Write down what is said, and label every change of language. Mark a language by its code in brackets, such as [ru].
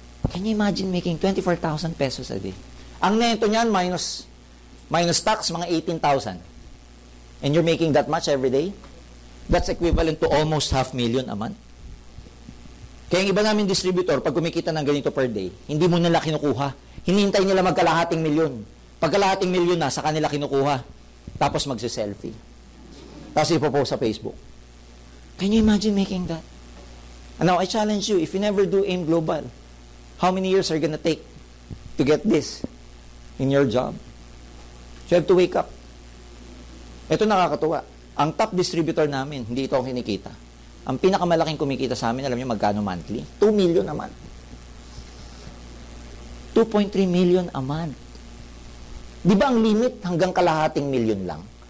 [en] Can you imagine making 24,000 pesos a day? [tl] Ang neto niyan, minus tax, mga 18,000. [en] And you're making that much every day? That's equivalent to almost 500,000 a month. [tl] Kaya yung iba namin distributor, pag kumikita ng ganito per day, hindi mo nila kinukuha. Hinihintay nila magkalahating milyon. Pagkalahating milyon na, sa kanila kinukuha. Tapos magsiselfie. Tapos ipopost sa Facebook. [en] Can you imagine making that? And now, I challenge you, if you never do AIM Global, how many years are you gonna take to get this in your job? So you have to wake up. [tl] Ito nakakatuwa. Ang top distributor namin, hindi ito ang kinikita. Ang pinakamalaking kumikita sa amin, alam niyo magkano monthly? 2 million a month. 2.3 million a month. Di ba ang limit hanggang kalahating milyon lang?